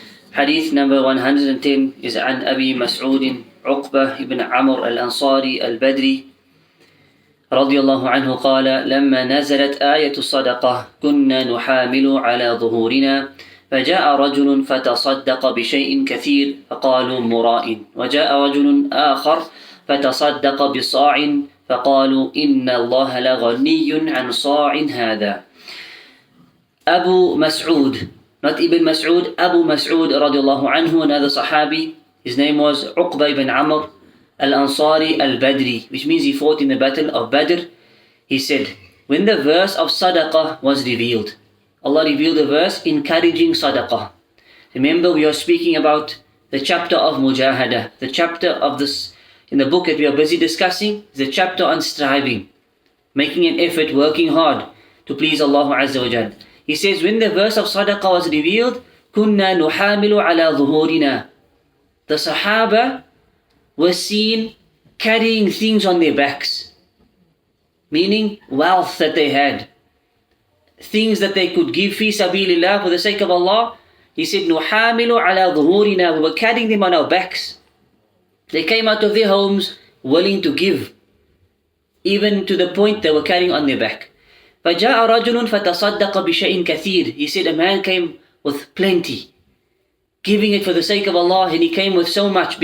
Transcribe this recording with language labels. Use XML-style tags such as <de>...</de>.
<en>Hadith number 110 is</en> <ar>عن أبي مسعود عقبة بن عمرو الأنصاري البدري رضي الله عنه قال لما نزلت آية الصدقة كنا نحامل على ظهورنا فجاء رجل فتصدق بشيء كثير فقالوا مراء وجاء رجل آخر فتصدق بصاع فقالوا إن الله لغني عن صاع هذا.</ar> <en>Abu Mas'ud, not Ibn Mas'ud, Abu Mas'ud radiallahu anhu, another Sahabi, his name was Uqba ibn Amr al-Ansari al-Badri, which means he fought in the battle of Badr. He said, when the verse of Sadaqah was revealed, Allah revealed a verse encouraging Sadaqah. Remember, we are speaking about the chapter of Mujahadah, the chapter of this in the book that we are busy discussing, is the chapter on striving, making an effort, working hard to please Allah Azza wa Jal. He says, when the verse of Sadaqah was revealed,</en> <ar>كُنَّا نُحَامِلُ عَلَى ظُهُورِنَا.</ar> <en>The Sahaabah were seen carrying things on their backs, meaning wealth that they had, things that they could give fi sabilillah, for the sake of Allah. He said,</en> <ar>نُحَامِلُ عَلَى ظُهُورِنَا.</ar> <en>We were carrying them on our backs. They came out of their homes willing to give, even to the point they were carrying on their back.</en> <ar>فَجَاءَ رَجُلٌ فَتَصَدَّقَ بِشَيْءٍ كَثِيرٍ.</ar> <en>He said a man came with plenty, giving it for the sake of Allah, and he came with so much.</en>